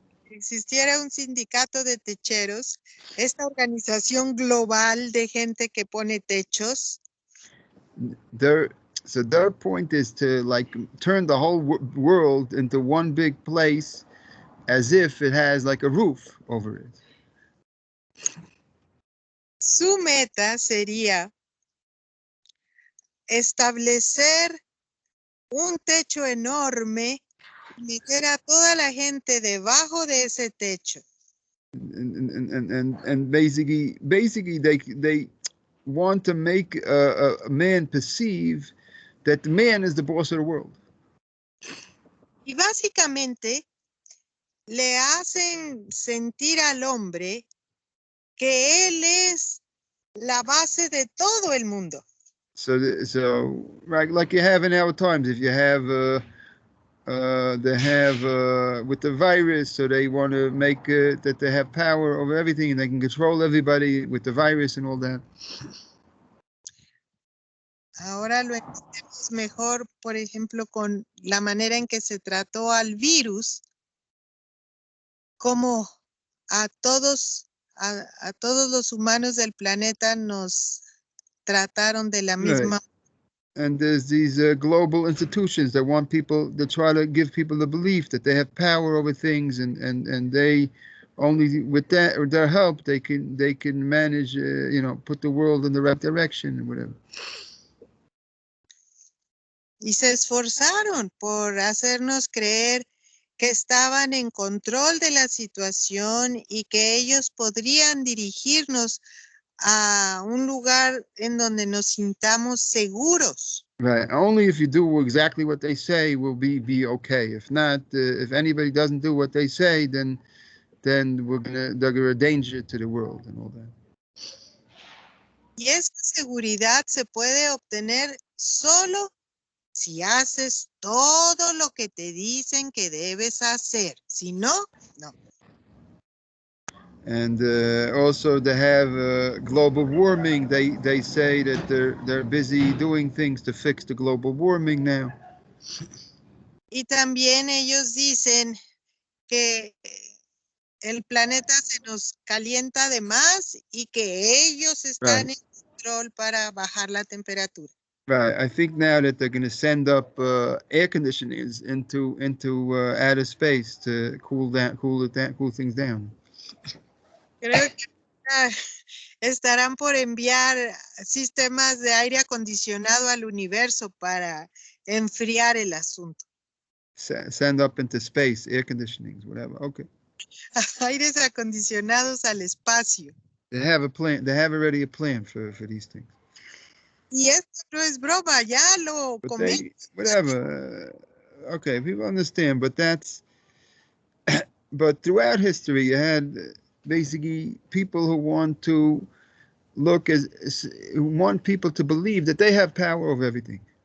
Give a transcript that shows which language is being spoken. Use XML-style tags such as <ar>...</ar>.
<es>Existiera un sindicato de techeros, esta organización global de gente que pone techos.</es> <en>So their point is to like turn the whole world into one big place, as if it has like a roof over it.</en> <es>Su meta sería establecer un techo enorme y meter a toda la gente debajo de ese techo.</es> <en>And basically they want to make a man perceive that the man is the boss of the world.</en> <es>Y básicamente le hacen sentir al hombre que él es la base de todo el mundo.</es> <en>So right, like you have in our times, if you have they have with the virus, so they want to make that they have power over everything and they can control everybody with the virus and all that.</en> <es>Ahora lo entendemos mejor, por ejemplo, con la manera en que se trató al virus, como a todos los humanos del planeta nos trataron de la misma.</es> <en>Right. And there's these global institutions that want people, that try to give people the belief that they have power over things, and they only with their help they can manage, put the world in the right direction and whatever.</en> <es>Y se esforzaron por hacernos creer que estaban en control de la situación y que ellos podrían dirigirnos a un lugar en donde nos sintamos seguros.</es> <en>Right. Only if you do exactly what they say will be okay. If not, if anybody doesn't do what they say, then they're a danger to the world and all that.</en> <es>Y esa seguridad se puede obtener solo si haces todo lo que te dicen que debes hacer. Si no, no.</es> <en>And also they have global warming. They say that they're busy doing things to fix the global warming now.</en> <es>Y también ellos dicen que el planeta se nos calienta de más y que ellos están en control para bajar la temperatura.</es> <en>Right. I think now that they're going to send up air conditioners into outer space to cool things down.</en> <es>Creo que estarán por enviar sistemas de aire acondicionado al universo para enfriar el asunto.</es> <en>Send up into space air conditionings, whatever. Okay.</en> <es>Aires acondicionados al espacio.</es> <en>They have a plan. They have already a plan for these things.</en> <es>Y esto no es broma, ya lo comento.</es> <en>Whatever. Okay, people understand, but that's. But throughout history, you had basically people who want to who want people to believe that they have power over everything.</en>